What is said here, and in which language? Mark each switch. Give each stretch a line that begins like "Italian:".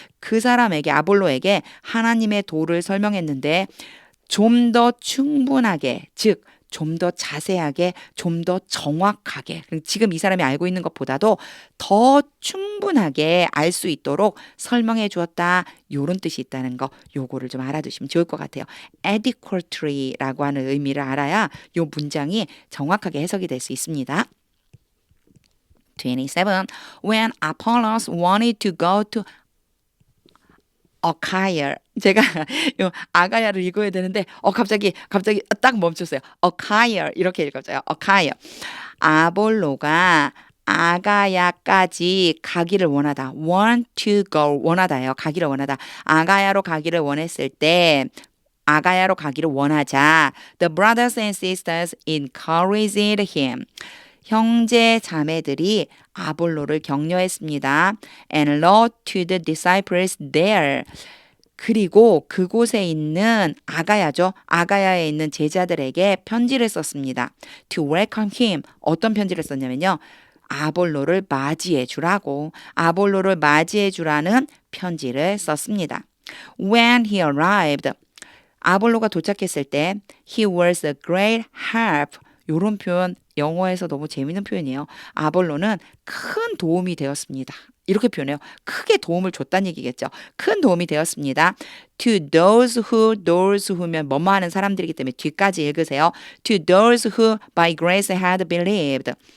Korean: 그 사람에게 아볼로에게 하나님의 도를 설명했는데 좀 더 충분하게 즉 좀 더 자세하게 좀 더 정확하게 지금 이 사람이 알고 있는 것보다도 더 충분하게 알 수 있도록 설명해 주었다. 이런 뜻이 있다는 거 요거를 좀 알아두시면 좋을 것 같아요. adequately라고 하는 의미를 알아야 요 문장이 정확하게 해석이 될 수 있습니다. 27.
English: When Apollos wanted to go to Achaia.
Korean: 제가 요 아가야를 읽어야 되는데 갑자기 딱 멈췄어요. Achaia 이렇게 읽었어요. Achaia. 아볼로가 아가야까지 가기를 원하다.
English: want to go
Korean: 원하다예요. 가기를 원하다. 아가야로 가기를 원했을 때 아가야로 가기를 원하자.
English: The brothers and sisters encouraged him.
Korean: 형제 자매들이 아볼로를 격려했습니다.
English: And wrote to the disciples there.
Korean: 그리고 그곳에 있는 아가야죠. 아가야에 있는 제자들에게 편지를 썼습니다.
English: To welcome him.
Korean: 어떤 편지를 썼냐면요. 아볼로를 맞이해 주라고. 아볼로를 맞이해 주라는 편지를 썼습니다.
English: When he arrived.
Korean: 아볼로가 도착했을 때
English: he was a great help.
Korean: 이런 표현 영어에서 너무 재미있는 표현이에요. 아볼로는 큰 도움이 되었습니다. 이렇게 표현해요. 크게 도움을 줬다는 얘기겠죠. 큰 도움이 되었습니다.
English: To those who
Korean: 면 뭐뭐 하는 사람들이기 때문에 뒤까지 읽으세요.
English: To those who by grace had believed.